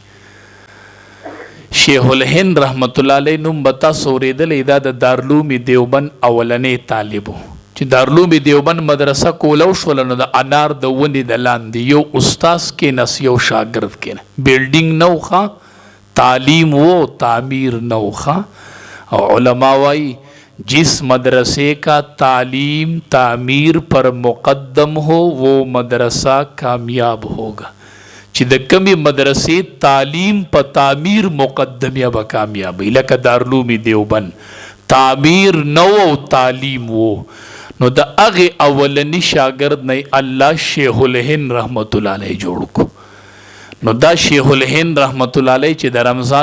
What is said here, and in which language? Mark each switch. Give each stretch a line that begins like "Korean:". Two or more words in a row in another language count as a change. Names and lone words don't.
Pashto: شیخ الهند
Arabic: رحمت الله علیه
Pashto: نوم به تاسو اورېدلی دا د دارالعلوم دیوبند اولنی طالب و چې دارالعلوم دیوبند مدرسه کوله وشوله نو د انار د ونې د لاندې یو استاذ کېناست یو شاګرد کېنه بلډینګ نه و ښه تعلیم و تعمیر نه و ښه او علما وایي
Urdu: جس مدرسے کا تعلیم تعمیر پر مقدم ہو وہ مدرسہ کامیاب ہوگا
Pashto: چې د کمی مدرسې تعلیم په تعمیر مقدم یا به کامیاب وي لکه دارالعلوم دیوبند تعمیر نو او تعلیم وو نو د هغې اولني شاګرد نه الله شیخ الهند
Arabic: رحمت الله علیه
Pashto: جوړ کو نو دا شیخ الهند
Arabic: رحمت الله علیه
Pashto: چې د رمضان